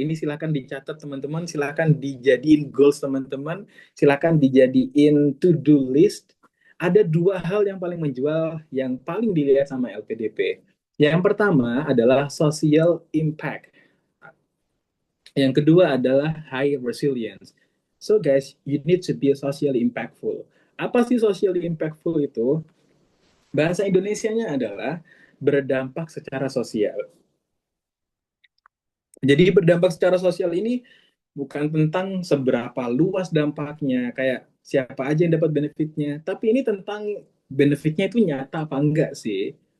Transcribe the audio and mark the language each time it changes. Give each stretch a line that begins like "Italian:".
Indonesian: Ini silakan dicatat teman-teman, silakan dijadiin goals teman-teman, silakan dijadiin to-do list. Ada dua hal yang paling menjual, yang paling dilihat sama LPDP. Yang pertama adalah social impact. Yang kedua adalah high resilience.
English: So guys, you need to be socially impactful.
Indonesian: Apa sih socially impactful itu? Bahasa Indonesianya adalah berdampak secara sosial. Jadi berdampak secara sosial ini bukan tentang seberapa luas dampaknya, kayak siapa aja yang dapat benefitnya, tapi ini tentang benefitnya itu nyata apa enggak sih.